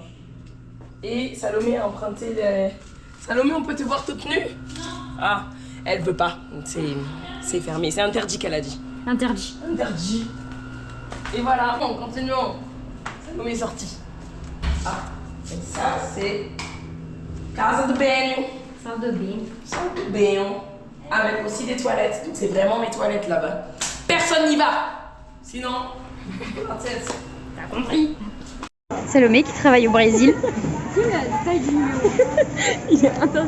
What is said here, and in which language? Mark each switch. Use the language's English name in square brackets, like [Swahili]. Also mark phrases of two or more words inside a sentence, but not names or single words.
[French] Et Salomé a emprunté les... Salomé, on peut te voir toute nue? Ah, elle veut pas. C'est fermé. C'est interdit qu'elle a dit. Interdit. Interdit. Et voilà, bon, continuons. Salomé est sortie. Ah, et ça, c'est... [Portuguese] Casa de banho. [French] Salle de bain. Salle de banho. Avec aussi des toilettes. Donc c'est vraiment mes toilettes là-bas. Personne n'y va. Sinon, princesse, t'as compris? Salomé qui travaille au Brésil. Il est interdit.